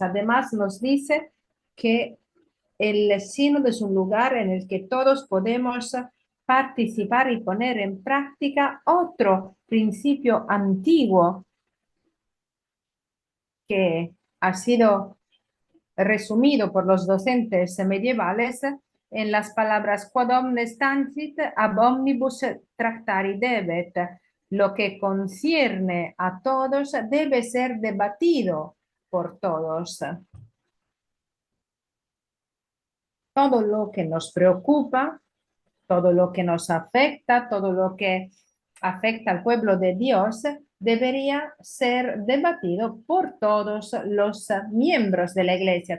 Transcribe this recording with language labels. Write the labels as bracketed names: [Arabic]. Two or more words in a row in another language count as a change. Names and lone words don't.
[Spanish] Además, nos dice que el sínodo es un lugar en el que todos podemos participar y poner en práctica otro principio antiguo que ha sido resumido por los docentes medievales en las palabras [Latin] quod omnes tansit ab omnibus tractari debet. [Spanish] Lo que concierne a todos debe ser debatido por todos. Todo lo que nos preocupa, todo lo que nos afecta, todo lo que afecta al pueblo de Dios, debería ser debatido por todos los miembros de la iglesia.